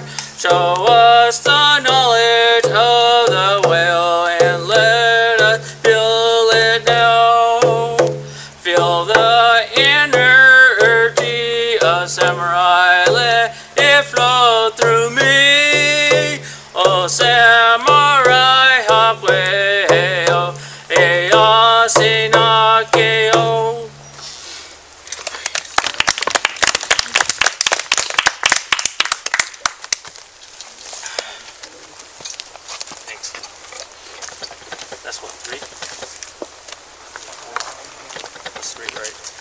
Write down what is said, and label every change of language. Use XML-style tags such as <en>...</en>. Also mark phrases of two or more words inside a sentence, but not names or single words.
<en>Show us the knowledge of the whale and let us feel it now. Feel the energy of samurai, let it flow through me. Oh, samurai hakwe o eya sinake o. Thanks. That's what, 3? That's 3, right?</en>